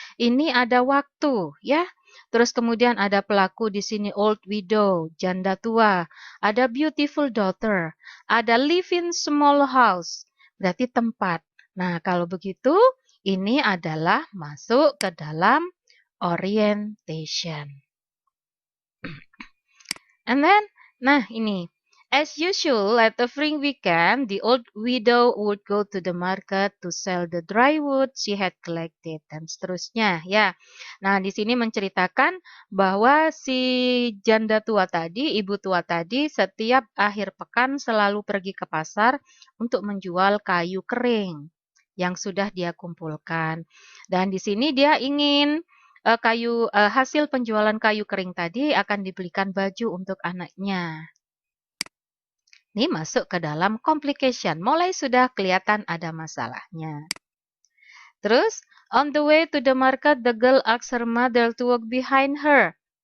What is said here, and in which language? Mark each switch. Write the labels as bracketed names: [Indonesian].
[Indonesian] Ini ada waktu ya. Terus kemudian ada pelaku di sini [English] old widow, [Indonesian] janda tua, ada [English] beautiful daughter, [Indonesian] ada [English] live in small house, [Indonesian] berarti tempat. Nah, kalau begitu ini adalah masuk ke dalam orientation. [English] And then, nah ini as usual, at every weekend, the old widow would go to the market to sell the dry wood she had collected, [Indonesian] dan seterusnya. Ya, nah di sini menceritakan bahwa si janda tua tadi, ibu tua tadi, setiap akhir pekan selalu pergi ke pasar untuk menjual kayu kering yang sudah dia kumpulkan. Dan di sini dia ingin hasil penjualan kayu kering tadi akan dibelikan baju untuk anaknya. Ini masuk ke dalam complication. Mulai sudah kelihatan ada masalahnya. [English] Terus, on the way to the market, the girl asked her mother to walk behind her.